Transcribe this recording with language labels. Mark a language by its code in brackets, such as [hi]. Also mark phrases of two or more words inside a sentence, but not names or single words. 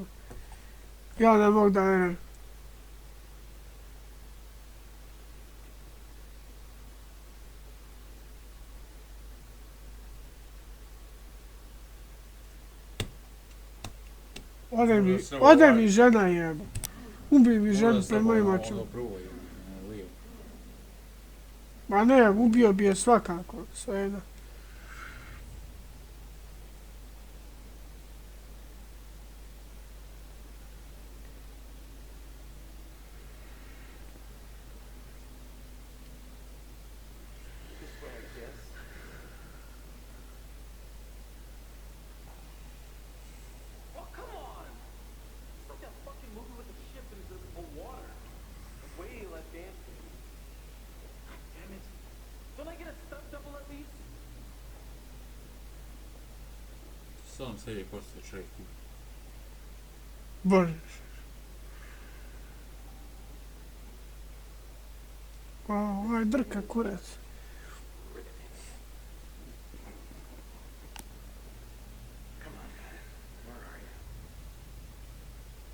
[sr] Ja ne mogu da ne. Ode mi žena jeba. Ubij mi ženu pred mojim očima. Ma ne, ubio bi je svakako, svejedno. [en] This way, I guess. Oh, come on! It's like that fucking movie with the ship into the water. Way less dancing. God damn it. Don't I get a stunt double at least? [sr] Sam sebi postoje čovjek. Bože. Ovaj drka kurac. [en] Come on, man. Where are you?